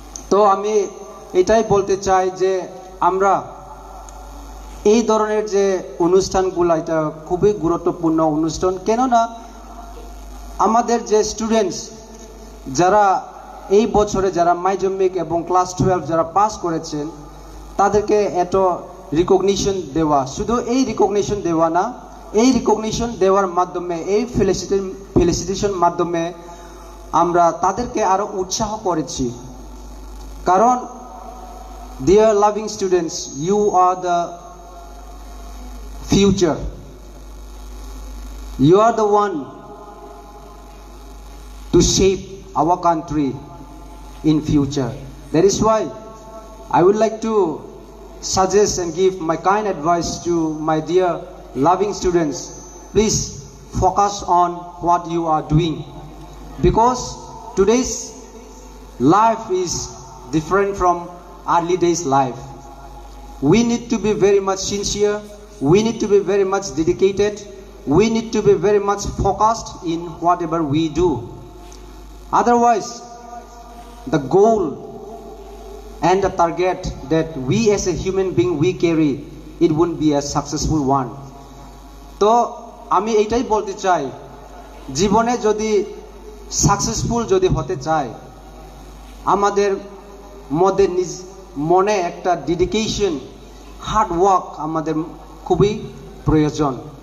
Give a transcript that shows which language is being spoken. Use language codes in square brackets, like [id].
[bn] তো আমি এটাই বলতে চাই যে আমরা এই ধরনের যে অনুষ্ঠানগুলো এটা খুবই গুরুত্বপূর্ণ অনুষ্ঠান, কেননা আমাদের যে স্টুডেন্টস যারা এই বছরে যারা মাধ্যমিক এবং ক্লাস 12 যারা পাস করেছেন তাদেরকে এত রিকগনিশন দেওয়া, শুধু এই রিকগনিশন দেওয়া না, এই রিকগনিশন দেওয়ার মাধ্যমে এই ফেলিসিটেশন মাধ্যমে আমরা তাদেরকে আরো উৎসাহ করেছি। কারণ [en] dear loving students, you are the future, you are the one to shape our country in future. That is why I would like to suggest and give my kind advice to my dear loving students. Please focus on what you are doing, because today's life is different from early days life. We need to be very much sincere, we need to be very much dedicated, we need to be very much focused in whatever we do. Otherwise the goal and the target that we as a human being we carry, it won't be a successful one. [bn] তো আমি এইটাই বলতে চাই, জীবনে যদি successful যদি হতে চাই আমাদের মধ্যে মনে একটা ডেডিকেশন, হার্ড ওয়ার্ক আমাদের খুবই প্রয়োজন।